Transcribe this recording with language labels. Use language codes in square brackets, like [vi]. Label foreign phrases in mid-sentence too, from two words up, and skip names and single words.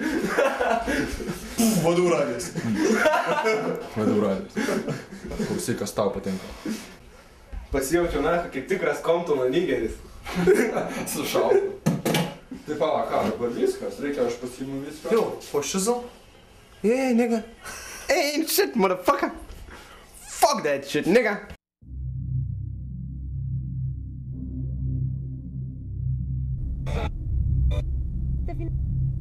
[lt] Vadų radijas. Klausyk, kas tau patinka. Pasijaučiau naką kaip tikras Comptono nigeris. Sušaltų. Tai pala, ką, dabar viskas? Reikia, aš pasiimu viską. [en] Yo, for shizzle? Yeah, nigga. Ain't shit, motherfucker. Fuck that shit, nigga. Define